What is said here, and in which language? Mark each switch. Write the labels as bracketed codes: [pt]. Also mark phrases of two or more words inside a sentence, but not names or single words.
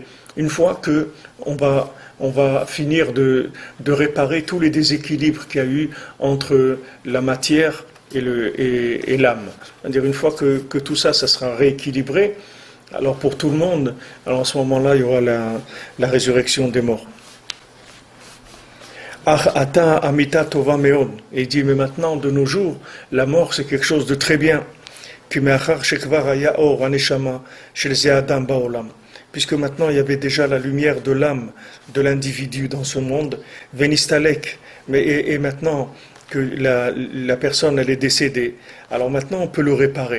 [fr] Une fois qu'on va finir de réparer tous les déséquilibres qu'il y a eu entre la matière et l'âme. C'est-à-dire une fois que tout ça sera rééquilibré, alors pour tout le monde, alors à ce moment-là, il y aura la résurrection des morts. [he] עתה המיתה טובה מאוד. [fr] Et il dit, mais maintenant, de nos jours, la mort, c'est quelque chose de très bien. Puisque maintenant, il y avait déjà la lumière de l'âme de l'individu dans ce monde, venistalek. Et maintenant que la personne, elle est décédée, alors maintenant, on peut le réparer.